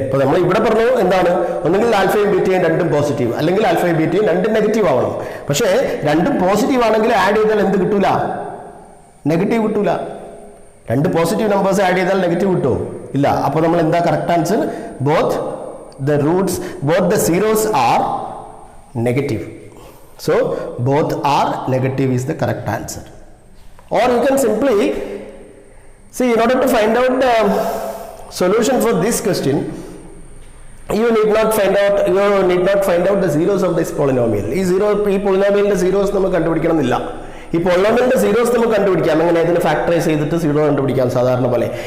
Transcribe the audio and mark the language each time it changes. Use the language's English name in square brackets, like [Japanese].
[Malayalam] ഇപ്പോൾ നമ്മൾ ഇവിടെ പറഞ്ഞു എന്താണ്? ഒന്നുകിൽ ആൽഫയും ബീറ്റയും രണ്ടും പോസിറ്റീവ്, അല്ലെങ്കിൽ ആൽഫയും ബീറ്റയും രണ്ടും നെഗറ്റീവ് ആവണം. പക്ഷേ രണ്ടും പോസിറ്റീവ് ആണെങ്കിൽ ആഡ് ചെയ്താൽ എന്ത് കിട്ടൂല? നെഗറ്റീവ് കിട്ടൂല. രണ്ട് പോസിറ്റീവ് നമ്പേഴ്സ് ആഡ് ചെയ്താൽ നെഗറ്റീവ് കിട്ടുമോ? ഇല്ല. അപ്പോൾ നമ്മൾ എന്താ correct answer? [English] Both the roots, both the zeros are negative. So both are negative is the correct answer. Or you can simply see, in order to find out the solution for this question, you need not find out the zeros of this polynomial. This polynomial zeros [Malayalam] നമുക്ക് കണ്ടുപിടിക്കണമെന്നില്ല. ഈ പോളിനോമിയലിന്റെ zeros നമുക്ക് കണ്ടുപിടിക്കാം. എങ്ങനെ? ഇതിന് factorise ചെയ്തിട്ട് zero കണ്ടുപിടിക്കാം സാധാരണ പോലെ.